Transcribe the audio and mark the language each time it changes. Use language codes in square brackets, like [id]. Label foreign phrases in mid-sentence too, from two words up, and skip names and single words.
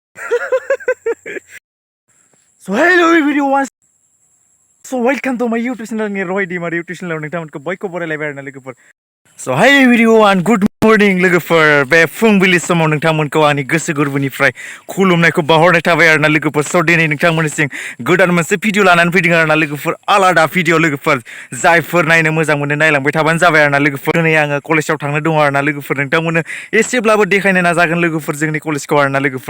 [en] So hello everyone. So welcome to my YouTube channel Rohit Daimary YouTube channel [brx] नोंथांमोनखौ बयखौ बरायलायबाय आरोना लोगोफोर. [en] So hi everyone, good morning लोगोफोर. [brx] बे फुंबिलि समाव नोंथांमोनखौ आंनि गोसो गोरबोनिफ्राय खुलुमनायखौ बावहरनाय थाबाय आरोना लोगोफोर. So दिनै नोंथांमोननिसिम गोदान मोनसे भिडिअ लानानै फैदों आरोना लोगोफोर. आलादा भिडिअ लोगोफोर. जायफोर नायनो मोजां मोनो नायलांबाय थाबानो जाबाय आरोना लोगोफोर. दिनै आङो कलेजाव थांनो दङ आरोना लोगोफोर. नोंथांमोननो एसेब्लाबो देखायनो नाजागोन लोगोफोर जोंनि कलेजखौ आरोना लोगोफोर.